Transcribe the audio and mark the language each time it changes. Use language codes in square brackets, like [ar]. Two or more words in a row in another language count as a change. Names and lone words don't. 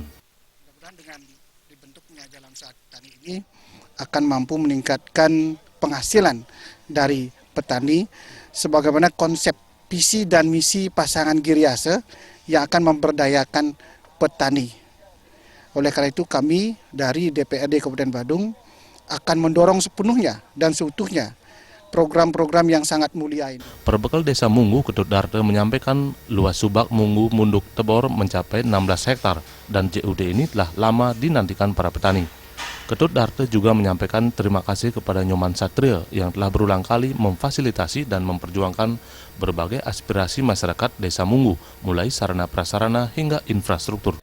[id] Mudah-mudahan dengan dibentuknya jalan usaha tani ini akan mampu meningkatkan penghasilan dari petani sebagaimana konsep visi dan misi pasangan Giriase yang akan memberdayakan petani. Oleh karena itu kami dari DPRD Kabupaten Badung akan mendorong sepenuhnya dan seutuhnya program-program yang sangat mulia ini. Perbekal Desa Munggu, Ketut Darte menyampaikan luas Subak Munggu Munduk Tebor mencapai 16 hektar dan JUT ini telah lama dinantikan para petani. Ketut Darte juga menyampaikan terima kasih kepada Nyoman Satria yang telah berulang kali memfasilitasi dan memperjuangkan berbagai aspirasi masyarakat Desa Munggu, mulai sarana prasarana hingga infrastruktur.